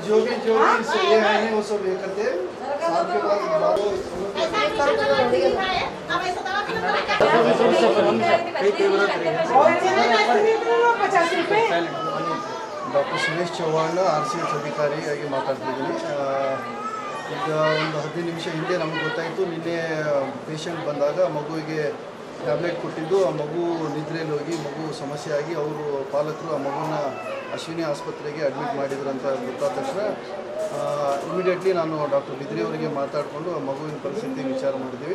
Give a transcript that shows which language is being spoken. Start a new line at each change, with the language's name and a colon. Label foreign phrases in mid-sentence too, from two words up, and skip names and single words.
Hindi: हमारा जो भी ये है वो सब ये करते हैं
Kannada: ಡಾಕ್ಟರ್ ಸುರೇಶ್ ಚೌಹಾಣ್ RCH ಅಧಿಕಾರಿಯಾಗಿ ಮಾತಾಡ್ತಿದ್ದೀನಿ. ಈಗ ಒಂದು 15 ನಿಮಿಷ ಹಿಂದೆ ನಮಗೆ ಗೊತ್ತಾಯಿತು, ನಿನ್ನೆ ಪೇಷಂಟ್ ಬಂದಾಗ ಮಗುವಿಗೆ ಟ್ಯಾಬ್ಲೆಟ್ ಕೊಟ್ಟಿದ್ದು, ಆ ಮಗು ನಿದ್ರೆಯಲ್ಲಿ ಹೋಗಿ ಮಗು ಸಮಸ್ಯೆ ಆಗಿ ಅವರು ಪಾಲಕರು ಆ ಮಗುನ ಅಶ್ವಿನಿ ಆಸ್ಪತ್ರೆಗೆ ಅಡ್ಮಿಟ್ ಮಾಡಿದ್ರು ಅಂತ ಗೊತ್ತಾದ ತಕ್ಷಣ ಇಮಿಡಿಯೇಟ್ಲಿ ನಾನು ಡಾಕ್ಟರ್ ಬಿದ್ರಿ ಅವರಿಗೆ ಮಾತಾಡಿಕೊಂಡು ಆ ಮಗುವಿನ ಪರಿಸ್ಥಿತಿ ವಿಚಾರ ಮಾಡಿದ್ದೀವಿ.